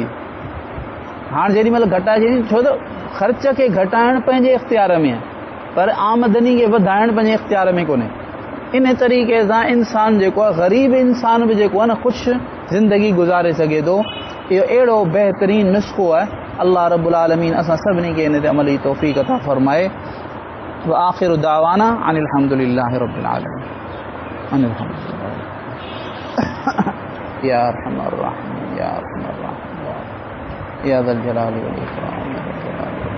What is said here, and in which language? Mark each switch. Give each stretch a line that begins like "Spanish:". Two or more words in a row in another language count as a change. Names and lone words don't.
Sindhi: हाणे जेॾी महिल घटाए छॾी, छो त ख़र्च खे घटाइण पंहिंजे इख्तियार में आहे, पर आमदनी खे वधाइण पंहिंजे इख्तियार में कोन्हे। इन तरीक़े सां इंसान जेको आहे, ग़रीब इंसान बि जेको आहे न ख़ुशि ज़िंदगी गुज़ारे सघे थो। इहो अहिड़ो बहितरीनु नुस्ख़ो आहे।
Arabic: الله رب العالمين
Sindhi: असां सभिनी खे इन ते अमली तौफ़ीक़ अता फ़रमाए।
Arabic: وآخر دعوانا أن الحمد لله رب العالمين. أن الحمد لله يا أرحم الراحمين يا أرحم الراحمين يا ذا الجلال والإكرام.